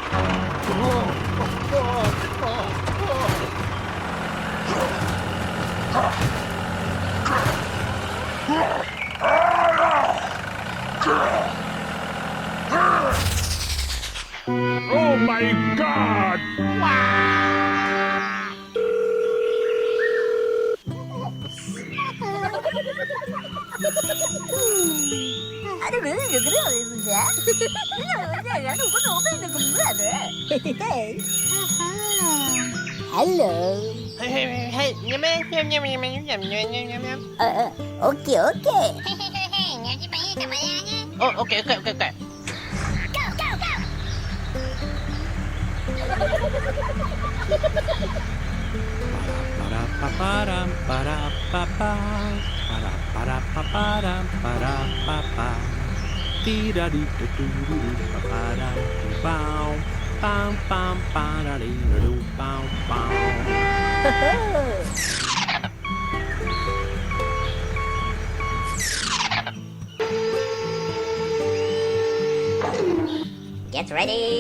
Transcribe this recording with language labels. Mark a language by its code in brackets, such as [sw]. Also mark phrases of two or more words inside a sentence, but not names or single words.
[en] Oh my God! [ko] 아니 왜 그래요 근데? 그냥 누구는 오면 그 뭐야 돼? [en] Hello. okay okay. 오케이. Parapaparam, parapapa, paraparapaparam, parapapa. Tira-di-da-doo-doo, paparam, pow, pam, pam, parari-da-doo, pow, pow. Get ready.